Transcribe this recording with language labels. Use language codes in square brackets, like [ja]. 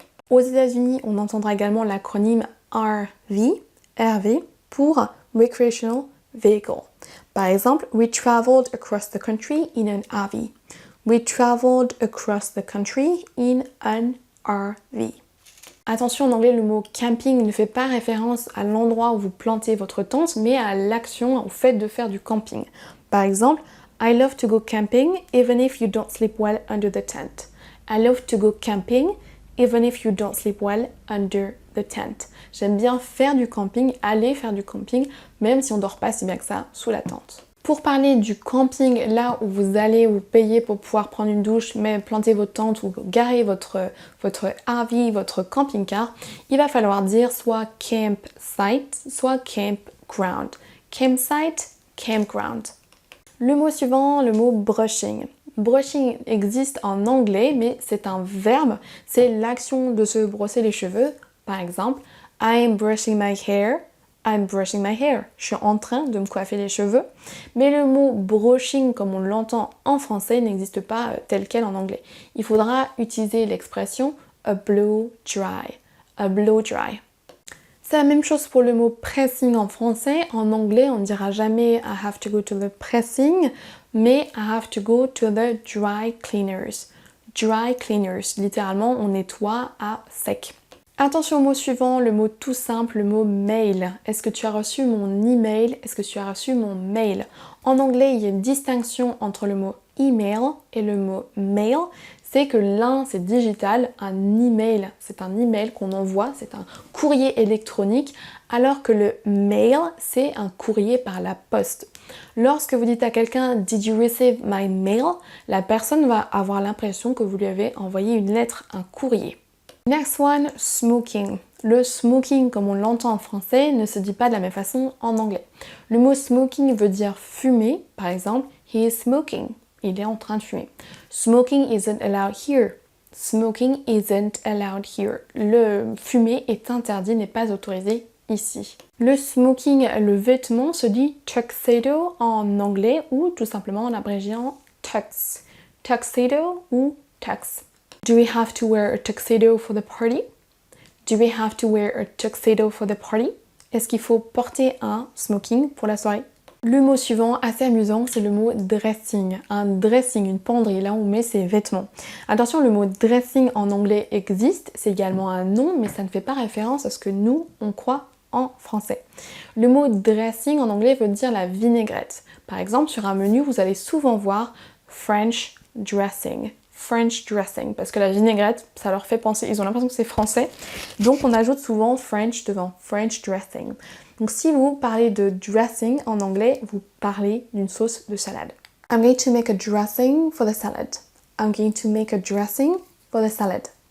[fr] Aux États-Unis, on entendra également l'acronyme RV pour Recreational Vehicle. Par exemple, [en] we traveled across the country in an RV. We traveled across the country in an RV. [fr] Attention, en anglais, le mot camping ne fait pas référence à l'endroit où vous plantez votre tente, mais à l'action, au fait de faire du camping. Par exemple, [en] I love to go camping even if you don't sleep well under the tent. I love to go camping even if you don't sleep well under the tent. [fr] J'aime bien faire du camping, aller faire du camping, même si on dort pas si bien que ça sous la tente. Pour parler du camping, là où vous allez vous payer pour pouvoir prendre une douche, mais planter votre tente ou garer votre RV, votre camping-car, il va falloir dire soit campsite, soit campground. Campsite, campground. Le mot suivant, le mot brushing. Brushing existe en anglais, mais c'est un verbe, c'est l'action de se brosser les cheveux. Par exemple, [en] I'm brushing my hair, I'm brushing my hair. [fr] Je suis en train de me coiffer les cheveux. Mais le mot brushing, comme on l'entend en français, n'existe pas tel quel en anglais. Il faudra utiliser l'expression a blow dry. A blow dry. C'est la même chose pour le mot pressing en français. En anglais, on ne dira jamais [en] I have to go to the pressing, [fr] mais [en] I have to go to the dry cleaners. [fr] Dry cleaners, littéralement, on nettoie à sec. Attention au mot suivant, le mot tout simple, le mot mail. Est-ce que tu as reçu mon email? Est-ce que tu as reçu mon mail? En anglais, il y a une distinction entre le mot email et le mot mail. C'est que l'un c'est digital, un email, c'est un email qu'on envoie, c'est un courrier électronique, alors que le mail c'est un courrier par la poste. Lorsque vous dites à quelqu'un [en] Did you receive my mail? [fr] La personne va avoir l'impression que vous lui avez envoyé une lettre, un courrier. [en] Next one, [fr] smoking. Le smoking, comme on l'entend en français, ne se dit pas de la même façon en anglais. Le mot smoking veut dire fumer, par exemple, [en] he is smoking. [fr] Il est en train de fumer. [en] Smoking isn't allowed here. Smoking isn't allowed here. [fr] Le fumer est interdit, n'est pas autorisé ici. Le smoking, le vêtement, se dit tuxedo en anglais ou tout simplement en abrégiant tux. Tuxedo ou tux. [en] Do we have to wear a tuxedo for the party? Do we have to wear a tuxedo for the party? [fr] Est-ce qu'il faut porter un smoking pour la soirée? Le mot suivant, assez amusant, c'est le mot dressing. Un dressing, une penderie, là où on met ses vêtements. Attention, le mot dressing en anglais existe, c'est également un nom, mais ça ne fait pas référence à ce que nous, on croit en français. Le mot dressing en anglais veut dire la vinaigrette. Par exemple, sur un menu, vous allez souvent voir French dressing. French dressing parce que la vinaigrette, ça leur fait penser, ils ont l'impression que c'est français. Donc on ajoute souvent French devant French dressing. Donc si vous parlez de dressing en anglais, vous parlez d'une sauce de salade. [en] I'm going to make a dressing for the salad. I'm going to make a dressing for the salad.